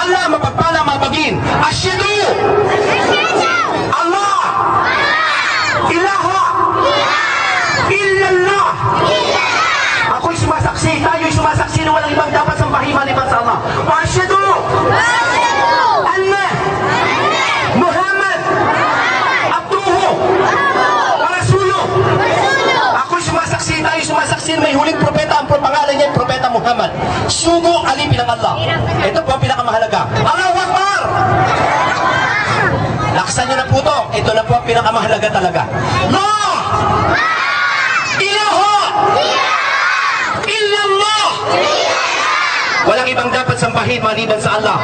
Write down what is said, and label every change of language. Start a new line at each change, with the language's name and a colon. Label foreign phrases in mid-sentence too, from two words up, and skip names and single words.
Filipino: mapagpalang mabagin.
Arabic: أشهد ألا إله إلا الله.
Filipino: Ako'y sumasaksi, tayo'y sumasaksi na walang ibang dapat sambahin maliban sa Allah.
Arabic: وأشهد أن محمدا عبده ورسوله.
Filipino: Ako'y sumasaksi, tayo'y sumasaksi na may huling propeta, ang pangalan niya Propeta Muhammad. Sugo alipin ng Allah. Ito po ang pinakamahalaga.
Arabic: الله أكبر!
Filipino: Laksan niyo na po ito. Ito na po ang pinakamahalaga talaga.
Arabic: لا إله إلا الله.
Filipino: Walang ibang dapat sambahin maliban sa Allah.